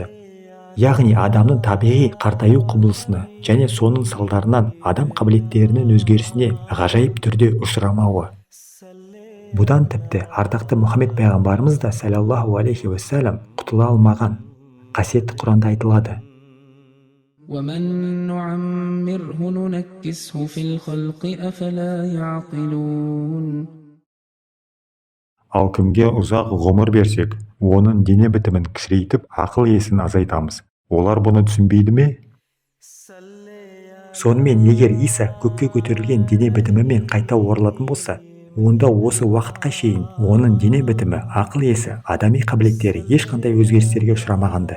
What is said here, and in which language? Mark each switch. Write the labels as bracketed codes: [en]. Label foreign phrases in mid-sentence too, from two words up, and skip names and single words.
[kk] Яғни адамның табиғи қартаю құбылысына және соның салдарынан адам қабілеттерінің өзгерісіне ғажайып түрде ұшырамауы. Бұдан тіпті ардақты Мұхаммед пайғамбарымыз да [ar] صلى الله عليه وسلم [kk] құтыла алмаған. Қасиетті Құранда айтылады: [ar] ومن نعمره ننكسه في الخلق أفلا يعقلون [kk] Ал кімге ұзақ ғұмыр берсек, оның дене бітімін кішірейтіп, ақыл есін азайтамыз. Олар бұны түсінбейді ме? Сонымен егер Иса көкке көтерілген дене бітімімен қайта оралатын болса, онда осы уақытқа шейін оның дене бітімі, ақыл есі, адами қабілеттері ешқандай өзгерістерге ұшырамағанды.